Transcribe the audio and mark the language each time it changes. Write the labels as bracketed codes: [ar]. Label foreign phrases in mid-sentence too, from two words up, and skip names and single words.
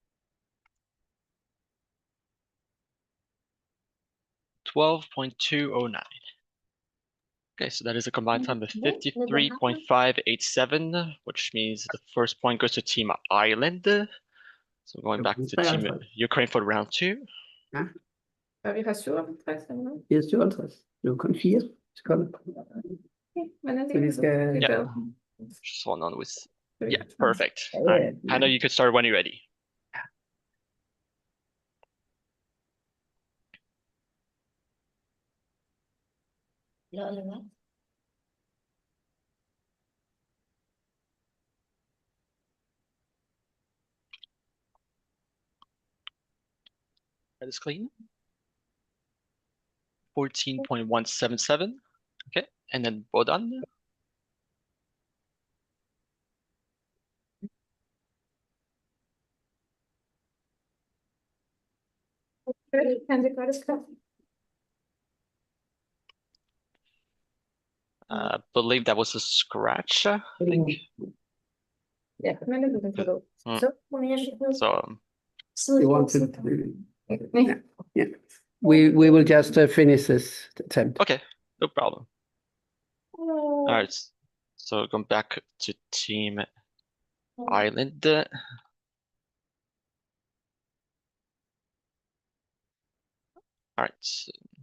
[en] 12.209. Okay, so that is a combined time of 53.587, which means the first point goes to Team Island. So going back to Team Ukraine for round 2. [da] Og vi har 57 eller noget. Det er 57. Det er kun 4 sekunder. Men er Så vi skal... [en] Yeah. Just hold on with. Yeah, perfect. All right. Hannah, you can start when you're ready. That is clean. 14.177. Okay, and then Bodan. [da] Kan det godt skrive? [en] Believe that was a scratch, I think. [da] Ja, men det kan gå. Så må jeg [en] So You want to... Yeah. We will just finish this attempt. okay, no problem. All right, so going back to Team Island. All right. So